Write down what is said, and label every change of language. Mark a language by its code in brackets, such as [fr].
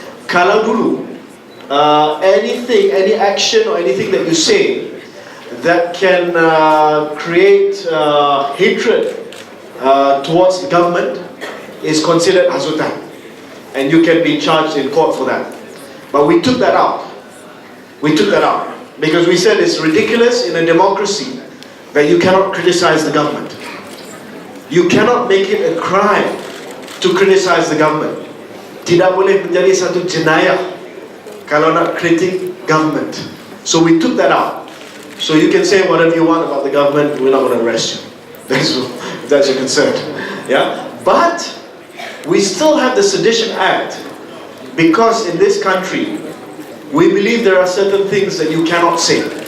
[ms] Kalau dulu, [en] anything, any action or anything that you say that can create hatred towards the government is considered hasutan, and you can be charged in court for that. But we took that out. We took that out because we said it's ridiculous in a democracy that you cannot criticize the government. You cannot make it a crime to criticize the government. [ms] Tidak boleh menjadi satu jenayah kalau nak kritik government. [en] So we took that out. So you can say whatever you want about the government, we're not going to arrest you. That's your concern. Yeah? But we still have the Sedition Act because in this country, we believe there are certain things that you cannot say.